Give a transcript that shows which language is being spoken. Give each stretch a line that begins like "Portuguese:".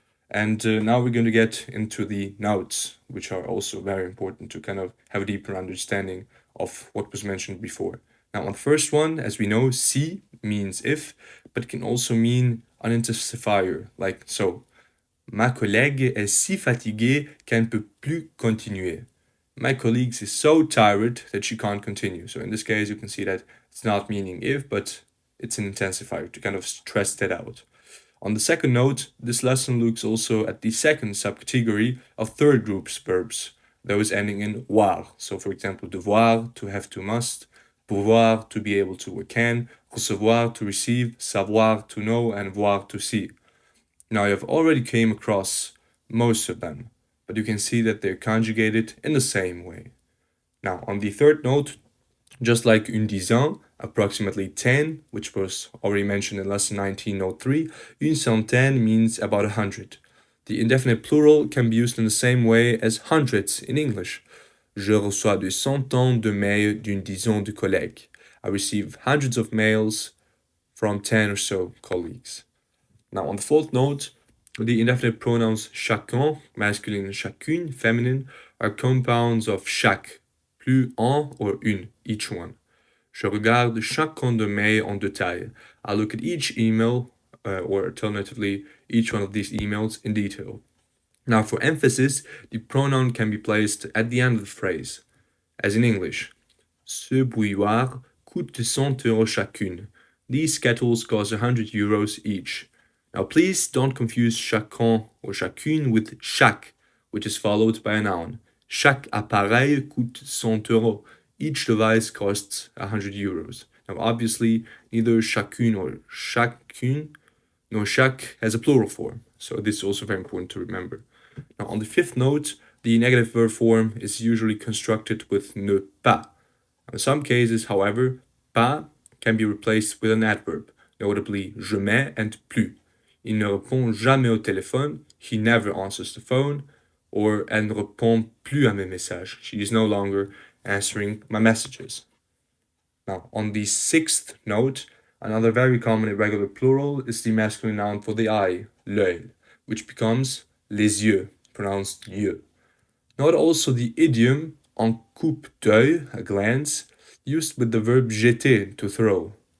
English: And now we're going to get into the notes, which are also very important to kind of have a deeper understanding of what was mentioned before. Now, on the first one, as we know, si means if, but it can also mean an intensifier, like so.
French: Ma collègue est si fatiguée qu'elle ne peut plus continuer.
English: My colleague is so tired that she can't continue. So in this case, you can see that it's not meaning if, but it's an intensifier to kind of stress that out. On the second note, this lesson looks also at the second subcategory of third group's verbs, those ending in voir. So for example, devoir, to have, to must, pouvoir, to be able to or can, recevoir, to receive, savoir, to know, and voir, to see. Now you have already came across most of them, but you can see that they're conjugated in the same way. Now on the third note, just like une dizaine, approximately 10, which was already mentioned in lesson 19, note 3, une centaine means about 100. The indefinite plural can be used in the same way as hundreds in English.
French: Je reçois des centaines de mails d'une dizaine de collègues.
English: I receive hundreds of mails from 10 or so colleagues. Now, on the fourth note, the indefinite pronouns chacun, masculine, and chacune, feminine, are compounds of chaque, plus un or une, each one.
French: Je regarde chacun de mails en détail.
English: I look at each email, or alternatively, each one of these emails in detail. Now, for emphasis, the pronoun can be placed at the end of the phrase, as in English.
French: Ce bouilloire coûte 100 euros chacune.
English: These kettles cost 100 euros each. Now, please don't confuse chacun or chacune with chaque, which is followed by a noun.
French: Chaque appareil coûte 100 euros.
English: Each device costs 100 euros. Now, obviously, neither chacune or chacune nor chaque has a plural form, so this is also very important to remember. Now, on the fifth note, the negative verb form is usually constructed with ne pas. In some cases, however, pas can be replaced with an adverb, notably je mets and plus.
French: Il ne répond jamais au téléphone,
English: he never answers the phone, or
French: elle ne répond plus à mes messages,
English: she is no longer answering my messages. Now, on the sixth note, another very common irregular plural is the masculine noun for the eye, l'œil, which becomes les yeux, pronounced yeux. Note also the idiom en coupe d'œil, a glance, used with the verb jeter, to throw.